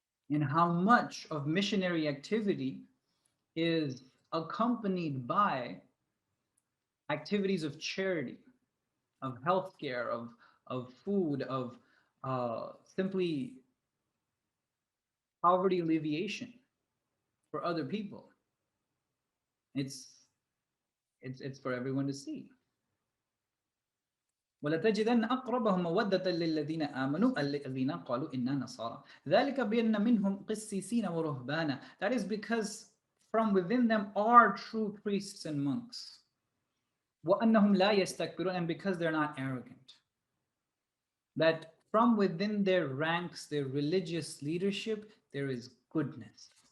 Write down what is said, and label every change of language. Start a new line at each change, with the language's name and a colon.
English: And how much of missionary activity is accompanied by activities of charity, of healthcare, of food, of simply poverty alleviation for other people. It's it's for everyone to see.
Arabic: ولتجدن أقربهم مودة للذين آمنوا الذين قالوا إنا نصارى ذلك بأن منهم قسيسين ورهبانا.
English: That is because from within them are true priests and monks.
Arabic: وأنهم لا يستكبرون,
English: and because they're not arrogant. That from within their ranks, their religious leadership, there is goodness.